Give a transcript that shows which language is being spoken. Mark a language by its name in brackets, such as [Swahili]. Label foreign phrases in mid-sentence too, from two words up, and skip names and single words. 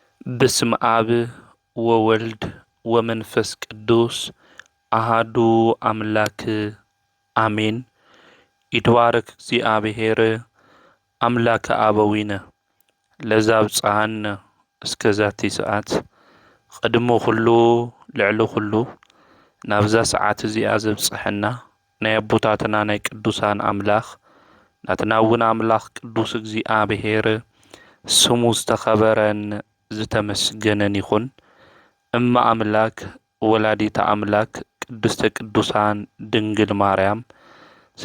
[Geez] በስመ አብ ወወልድ ወመንፈስ ቅዱስ አሃዱ አምላክ አሜን። ይትባረክ እግዚአብሔር አምላከ አበዊነ ለዘአብጽሐነ እስከ ዛቲ ሰዓት ቅድሞ ኩሉ ልዕሊ ኩሉ [Tigrinya] ናብዛ ሰዓት እዚኣ ዘብጽሐና ናይ አቦታትና ናይ ቅዱሳን አምላኽ ናትና እውን አምላኽ ቅዱስ እግዚአብሔር ስሙ ዝተኸበረን ዝተመስገነን ይኹን። [Geez] እማ አምላክ ወላዲተ አምላክ ቅድስተ ቅዱሳን ድንግል ማርያም [Tigrinya] ስለ